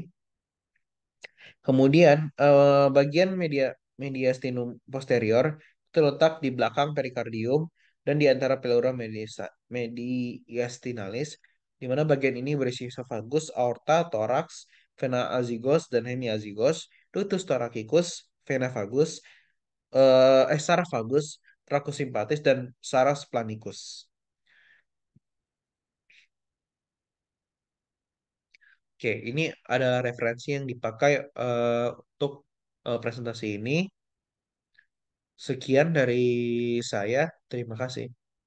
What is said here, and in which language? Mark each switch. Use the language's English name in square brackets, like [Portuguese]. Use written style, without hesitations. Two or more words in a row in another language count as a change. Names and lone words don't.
[Indonesian] Kemudian bagian [Latin] mediastinum posterior [Indonesian] terletak di belakang perikardium dan di antara [Latin] pleura mediastinalis, [Indonesian] di mana bagian ini berisi esophagus, aorta, toraks, [Latin] vena azygos [Indonesian] dan hemiazygos, [Latin] ductus thoracicus, vena vagus, [Indonesian] saraf vagus, tracus simpatis dan saraf planicus. Oke, ini adalah referensi yang dipakai untuk presentasi ini. Sekian dari saya. Terima kasih.